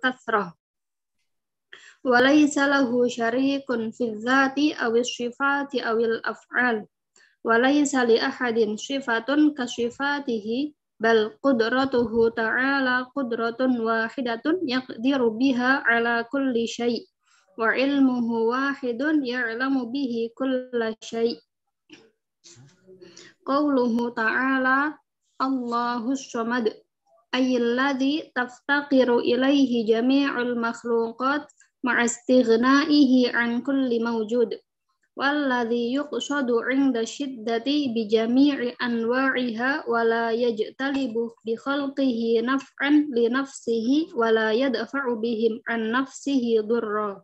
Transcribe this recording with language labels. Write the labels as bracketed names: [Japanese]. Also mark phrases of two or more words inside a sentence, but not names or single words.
[Arabic] كثرة وليس له شريك في الذات أو الصفات أو الأفعال وليس لأحد صفة كصفاته بل قدرته تعالى قدرة واحدة يقدر بها على كل شيء وعلمه واحد يعلم به كل شيء'. قوله تعالى الله الصمد أي الذي تفتقر إليه جميع المخلوقات مع استغنائه عن كل موجود والذي يقصد عند شدة بجميع أنواعها ولا يجتلب بخلقه نفعا لنفسه ولا يدفع بهم عن نفسه ضرا.